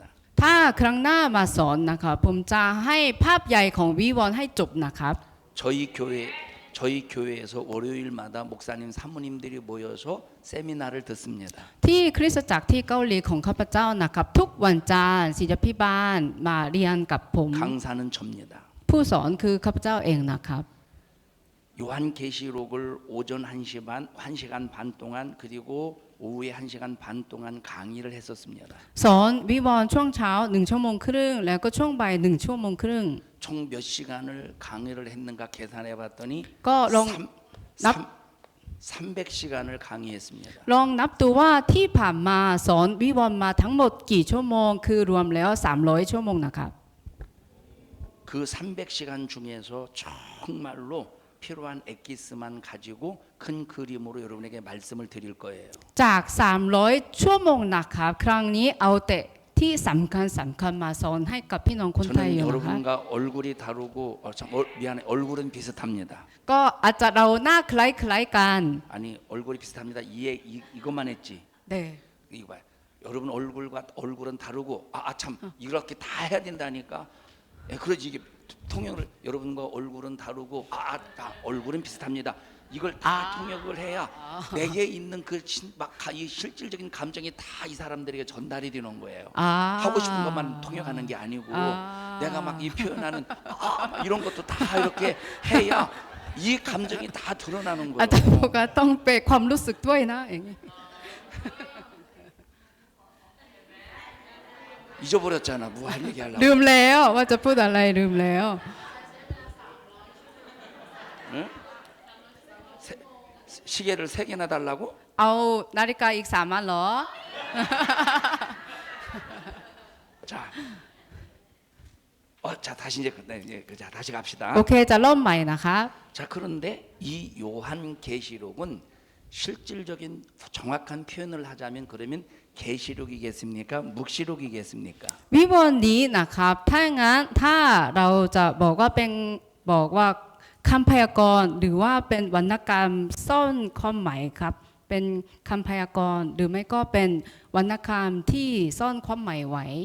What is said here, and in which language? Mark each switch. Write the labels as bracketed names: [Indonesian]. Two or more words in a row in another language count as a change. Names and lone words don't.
[Thai] ถ้าครั้งหน้ามาสอนนะครับผมจะให้ภาพใหญ่ของวิวรณ์ให้จบนะครับ [Korean] 저희 교회에서 월요일마다 목사님 사모님들이 모여서 세미나를 듣습니다. [Thai] ที่คริสตจักรที่เกาหลีของข้าพเจ้านะครับทุกวันจันทร์ศิษยาภิบาลมาเรียนกับผม [Korean] 강사는 접니다. [Thai] ผู้สอนคือข้าพเจ้าเองนะครับ [Korean] 요한계시록을 오전 1시간 반 동안 그리고 오후에 1시간 반 동안 강의를 했었습니다. [Thai] สอนวิวรณ์ช่วงเช้า1 ชั่วโมงครึ่งแล้วก็ช่วงบ่าย1 ชั่วโมงครึ่ง [Korean] 총 몇 시간을 강의를 했는가 계산해 봤더니 [Thai] ก็ลองนับ [Korean] 300시간을 강의했습니다. [Thai] ลองนับดูว่าที่ผ่านมาสอนวิวรณ์มาทั้งหมดกี่ชั่วโมงคือรวมแล้ว300 ชั่วโมงนะครับ [Korean] 그 300시간 중에서 정말로 필요한 엑기스만 가지고 큰 그림으로 여러분에게 말씀을 드릴 거예요. [Thai] จาก300 ชั่วโมงนะครับครั้งนี้เอาแต่ที่สำคัญมาสอนให้กับพี่น้องคนไทย [Korean] 저는 [Thai] อยู่นะคะ [Korean] 여러분과 얼굴이 다르고 미안해 얼굴은 비슷합니다. [Thai] ก็อาจจะเราหน้าคล้ายๆกัน [Korean] 아니 얼굴이 비슷합니다. 이것만 했지. เด้ 이거 봐요. 여러분 얼굴은 다르고 참 이렇게 다 해야 된다니까. 그러지 이게 통역을 여러분과 얼굴은 다르고 얼굴은 비슷합니다. 이걸 다 통역을 해야 내게 있는 이 실질적인 감정이 다 이 사람들에게 전달이 되는 거예요. 하고 싶은 것만 통역하는 게 아니고 내가 막 이 표현하는 막 이런 것도 다 이렇게 해야 이 감정이 다 드러나는 อา 거예요. [Thai] จารย์บอกว่าต้องเปรความรู้สึกด้วยนะอย่างนี้ [Korean] 잊어버렸잖아. 뭐 할 얘기 하려고. [Thai] ลืมแล้วว่าจะพูดอะไรลืมแล้ว [Korean] 시계를 3개나 달라고? [Thai] เอานาฬิกาอีก3อันเหรอ [Korean] 자, 자 다시 이제 자 다시 갑시다. [Thai] โอเคจะเริ่มใหม่นะคะ [Korean] 자 그런데 이 요한 계시록은 실질적인 정확한 표현을 하자면 그러면 계시록이겠습니까? 묵시록이겠습니까? [Thai] วิวรณ์นี้นะครับถ้างั้นถ้าเราจะบอกว่าเป็นบอกว่าคำพยากรณ์หรือว่าเป็นวรรณกรรมซ่อนความหมายครับเป็นคำพยากรณ์หรือไม่ก็เป็นวรรณกรรมที่ซ่อนความหมายไว้